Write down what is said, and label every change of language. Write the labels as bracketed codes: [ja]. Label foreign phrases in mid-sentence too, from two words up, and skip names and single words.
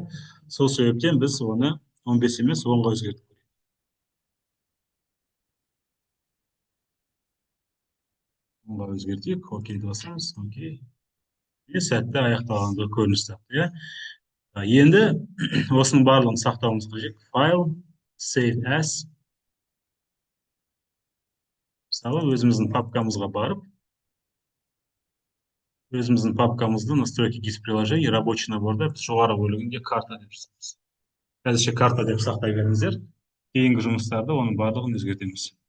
[kk] Сол себептен біз оны 15 емес 10-ға өзгертіп көрейік. 10-ға өзгертейік, окейді басамыз, окей. Сәтті аяқталғандығы көрініс тапты, иә? Енді осының барлығын сақтауымыз қажет. [en] File, save as. [kk] Мысалы, өзіміздің папкамызға барып, өзіміздің папкамызды [ru] настройки GIS приложений рабочий [kk] наборда біз жоғары бөлігінде карта деп жасаймыз. Қазірше карта деп сақтай беріңіздер. Кейінгі жұмыстарды оның барлығын өзгертеміз.